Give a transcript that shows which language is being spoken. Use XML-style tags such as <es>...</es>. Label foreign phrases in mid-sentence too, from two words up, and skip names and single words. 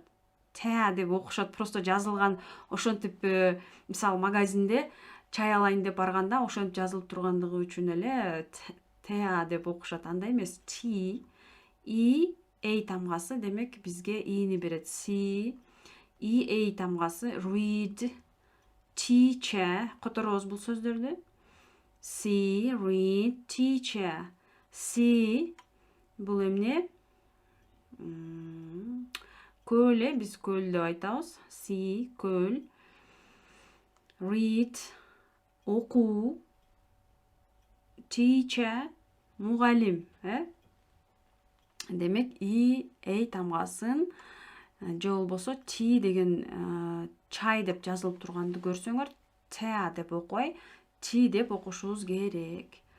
<ky>Tea деп окушат, просто жазылган ошентип, мисалы магазинде чай алайын деп барганда ошентип жазылып тургандыгы үчүн эле tea деп окушат. Андай эмес, tea. И эй тамгасы демек бизге ини берет. C и эй тамгасы</ky> <en>read, teacher.</en> <ky>Которобуз бул сөздөрдү.</ky> <en>C, read, teacher.</en> <ky>C бул эмне? Көл, биз көл деп айтабыз. C, көл. Read, окуу. Teacher, мугалим, Демек и эй тамгасын же болбосо tea деген чай деп жазылып турганды көрсөңөр tea деп окубай tea деп окушубуз керек.</ky>